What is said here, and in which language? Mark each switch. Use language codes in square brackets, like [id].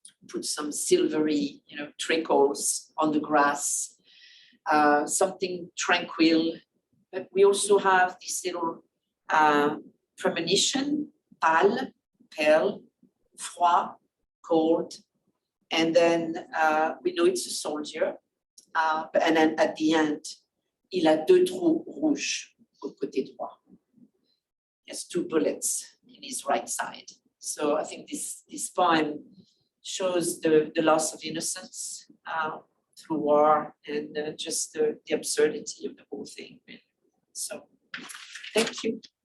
[en] put some silvery, trickles on the grass, something tranquil. But we also have this little premonition, pâle, pale, froid, cold. And then we know it's a soldier. And then at the end, [fr] il a deux trous rouges au côté droit. [en] He has 2 bullets in his right side. So I think this poem shows the loss of innocence through war and just the absurdity of the whole thing. So thank you.